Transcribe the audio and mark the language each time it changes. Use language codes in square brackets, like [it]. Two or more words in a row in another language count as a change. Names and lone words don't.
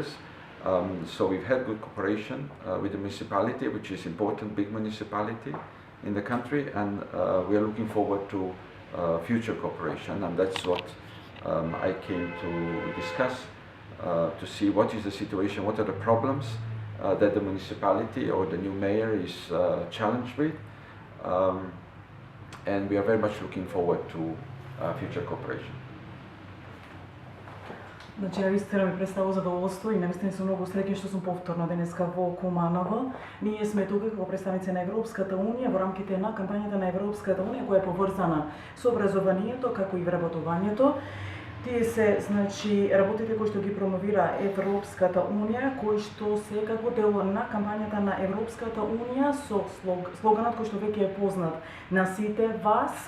[en] So we've had good cooperation with the municipality, which is important, big municipality in the country, and we are looking forward to future cooperation, and that's what I came to discuss, to see what is the situation, what are the problems that the municipality or the new mayor is challenged with, and we are very much looking forward to future cooperation. [mk] Значи, наистина ми представува задоволство и наистина сум многу среќна што сум повторно денеска во Куманово. Ние сме тука како представници на Европската унија во рамките на кампањата на Европската унија која е поврзана со образованието како и вработувањето. Тие се, значи, работите кои што ги промовира Европската унија, кои што се како дел на кампањата на Европската унија со слоганот кој што веќе е познат на сите вас.